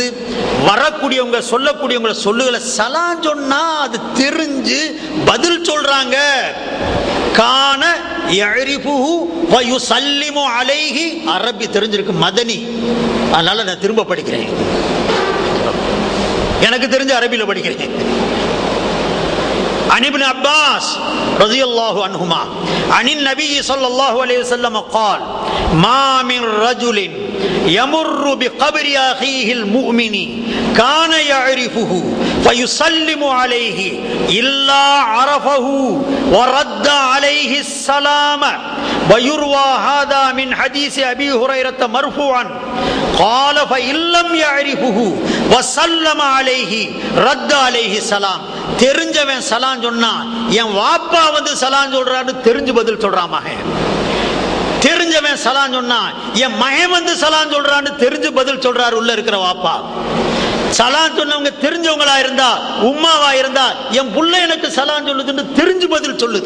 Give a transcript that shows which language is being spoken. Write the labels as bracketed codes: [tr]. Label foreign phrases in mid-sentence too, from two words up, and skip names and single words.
[ta] வரக்கூடியவங்க சொல்லக்கூடியவங்க சொல்லுகளை சலாம் சொன்னா அது தெரிஞ்சு பதில் சொல்றாங்க. [ar] كان يعرفه ويسلم عليه, [ta] அரபி தெரிஞ்சிருக்கு, மதனி, அதனால நான் திரும்ப படிக்கிறேன், எனக்கு தெரிஞ்ச அரபியில படிக்கிறேன். [ar] عن ابن عباس رضي الله عنهما عن النبي صلى الله عليه وسلم قال ما من رجل يمر بقبر أخيه المؤمن كان يعرفه فيسلم عليه إلا عرفه ورد عليه السلام. ويروى هذا من حديث أبي هريرة مرفوعا قال فإن لم يعرفه وسلم عليه رد عليه السلام. [ta] தெரிஞ்சவன் சலாம் சொன்னா என் வாப்பா வந்து சலாம் சொல்றான்னு தெரிஞ்சு பதில் சொல்றான் மகன். தெரிஞ்சவன் சலாம் சொன்னா என் மகன் வந்து சலாம் சொல்றான்னு தெரிஞ்சு பதில் சொல்றாரு உள்ள இருக்கிற வாப்பா. சலாம் சொன்னவங்க தெரிஞ்சவங்களா இருந்தா, உம்மாவா இருந்தா, என் புள்ள எனக்கு சலாம் சொல்லுதுன்னு தெரிஞ்சு பதில் சொல்லுது.